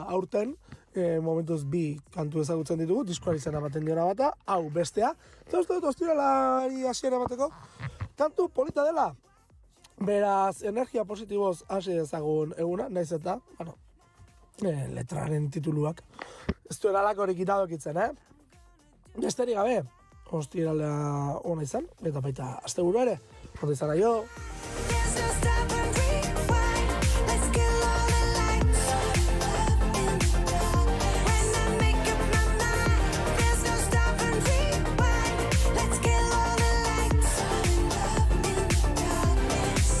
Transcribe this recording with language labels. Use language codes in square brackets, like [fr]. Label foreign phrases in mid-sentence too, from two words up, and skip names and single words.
[eu] aurten, momentuz bi kantu ezagutzen ditugu, diskoari izena baten diona bata, hau bestea, eta uste dut ostiralari hasiera emateko, kantu polita dela, beraz energia positiboz hasi dezagun eguna, naiz eta, letraren tituluak, ez duela lakorik itadokitzen, Besterik gabe, ostiralea ona izan, eta baita asteburu ere, ondo izan aio. [en] There's no stop and rewind. Let's kill all the lights. Love in the dark. When I make up my mind, there's no stop and rewind. Let's kill all the lights. Love in the darkness.